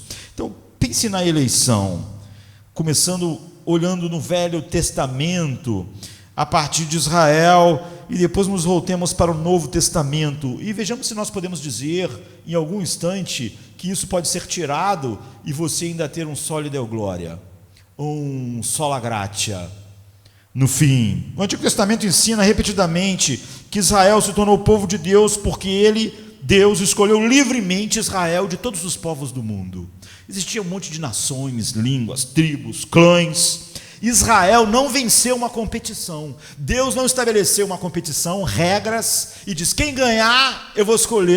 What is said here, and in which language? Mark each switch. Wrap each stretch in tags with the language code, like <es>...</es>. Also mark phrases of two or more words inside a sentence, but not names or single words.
<pt>Então pense na eleição, começando olhando no Velho Testamento, a partir de Israel, e depois nos voltemos para o Novo Testamento, e vejamos se nós podemos dizer, em algum instante, que isso pode ser tirado, e você ainda ter um</pt> <la>Soli Deo Gloria,</la> <pt>um</pt> <la>sola gratia.</la> <pt>No fim, o Antigo Testamento ensina repetidamente que Israel se tornou o povo de Deus porque Deus escolheu livremente Israel de todos os povos do mundo. Existia um monte de nações, línguas, tribos, clãs. Israel não venceu uma competição. Deus não estabeleceu uma competição, regras, e diz: quem ganhar eu vou escolher.</pt>